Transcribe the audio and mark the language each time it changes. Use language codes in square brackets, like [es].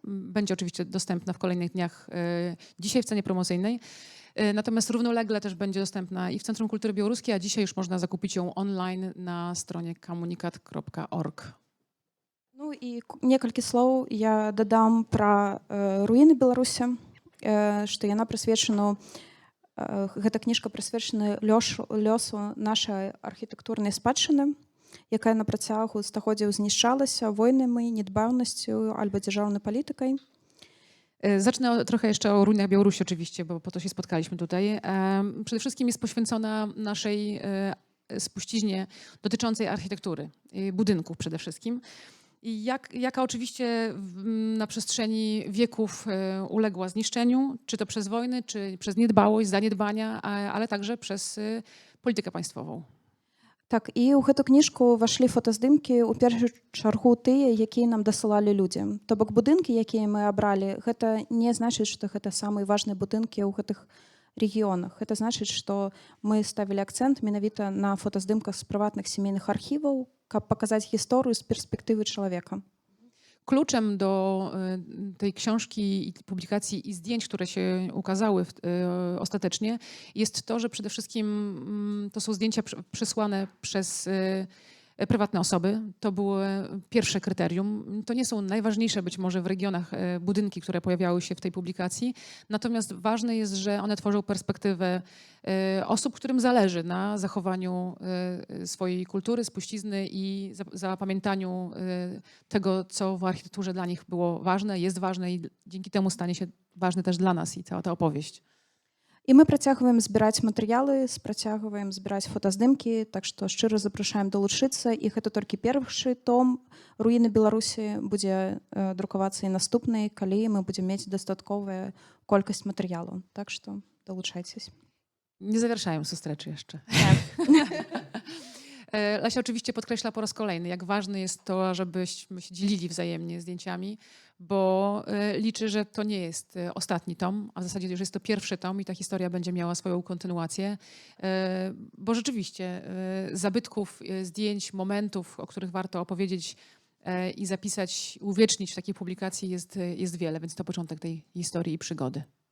[pl] Będzie oczywiście dostępna w kolejnych dniach, dzisiaj w cenie promocyjnej. Natomiast równolegle też będzie dostępna i w Centrum Kultury Białoruskiej, a dzisiaj już można zakupić ją online na stronie komunikat.org. [be] Ну і некалькі слоў я дадам пра руіны Беларусі, што яна прысвечана, гэта кніжка прысвечана лёсу нашай архітэктурнай спадчыны, якая на працягу стагоддзяў знішчалася войнамі, недбаўнасцю альбо дзяржаўнай палітыкай. [pl] Zacznę trochę jeszcze o ruinach Białorusi oczywiście, bo po to się spotkaliśmy tutaj. Przede wszystkim jest poświęcona naszej spuściźnie dotyczącej architektury, budynków przede wszystkim. I jaka oczywiście na przestrzeni wieków uległa zniszczeniu, czy to przez wojny, czy przez niedbałość, zaniedbania, ale także przez politykę państwową. [be] Так, і ў гэту кніжку ўвайшлі фотаздымкі ў першую чаргу тыя, якія нам дасылалі людзі. То бок будынкі, якія мы абралі, гэта не значыць, што гэта самыя важныя будынкі ў гэтых рэгіёнах. Гэта значыць, што мы ставілі акцэнт менавіта на фотаздымках з прыватных сямейных архіваў, каб паказаць гісторыю з перспектывы чалавека. [pl] Kluczem do tej książki i publikacji i zdjęć, które się ukazały ostatecznie, jest to, że przede wszystkim to są zdjęcia przesłane przez prywatne osoby. To było pierwsze kryterium. To nie są najważniejsze być może w regionach budynki, które pojawiały się w tej publikacji. Natomiast ważne jest, że one tworzą perspektywę osób, którym zależy na zachowaniu swojej kultury, spuścizny i zapamiętaniu tego, co w architekturze dla nich było ważne, jest ważne i dzięki temu stanie się ważne też dla nas i cała ta opowieść. [be] І мы працягваем збіраць матэрыялы, працягваем збіраць фотаздымкі, так што шчыра запрашаем далучыцца. І гэта толькі першы том «Руіны Беларусі» будзе друкавацца і наступны, калі мы будзем мець дастатковую колькасць матэрыялу. Так што долучайтесь. [pl] Nie zawieszają sustreczy jeszcze. Lesia oczywiście podkreśla po raz kolejny, jak ważne jest to, żebyśmy się dzielili wzajemnie zdjęciami, bo liczy, że to nie jest ostatni tom, a w zasadzie już jest to pierwszy tom i ta historia będzie miała swoją kontynuację, bo rzeczywiście zabytków, zdjęć, momentów, o których warto opowiedzieć i zapisać, uwiecznić w takiej publikacji jest wiele, więc to początek tej historii i przygody.